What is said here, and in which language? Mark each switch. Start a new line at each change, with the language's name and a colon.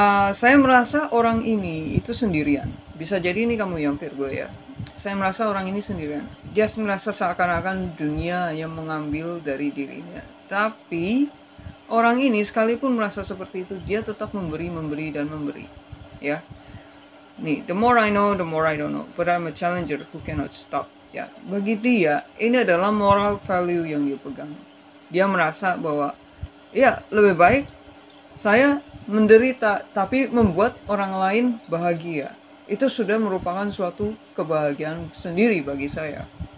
Indonesian: Saya merasa orang ini itu sendirian. Bisa jadi ini kamu yang Virgo ya. Saya merasa orang ini sendirian. Dia merasa seakan-akan dunia yang mengambil dari dirinya. Tapi orang ini sekalipun merasa seperti itu, dia tetap memberi dan memberi. Ya.
English: Nih, the more I know, the more I don't know. But I'm a challenger who cannot stop.
Indonesian: Ya, bagi dia ini adalah moral value yang dia pegang. Dia merasa bahwa ya lebih baik saya menderita tapi membuat orang lain bahagia. Itu sudah merupakan suatu kebahagiaan sendiri bagi saya.